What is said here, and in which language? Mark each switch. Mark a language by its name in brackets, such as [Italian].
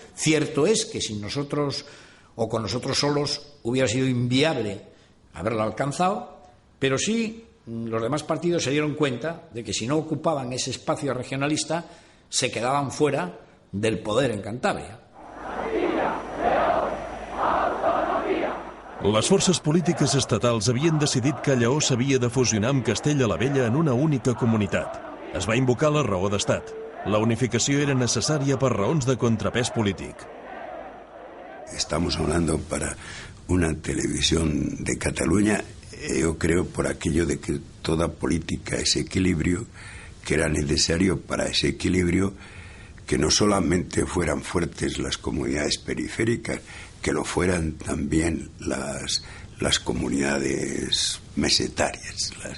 [Spanish] Cierto es que sin nosotros o con nosotros solos hubiera sido inviable haberlo alcanzado, pero sí los demás partidos se dieron cuenta de que si no ocupaban ese espacio regionalista se quedaban fuera del poder en Cantabria. [Catalan] Les forces polítiques estatals havien decidit que Lleó s'havia de fusionar amb Castella la Vella en una única comunitat. Es va invocar la raó d'estat. La unificació era necessària per raons de contrapès polític. [Spanish] Estamos hablando para una televisión de Cataluña, yo creo por aquello de que toda política es equilibrio, que era necesario para ese equilibrio que no solamente fueran fuertes las comunidades periféricas, que lo fueran también las comunidades mesetarias.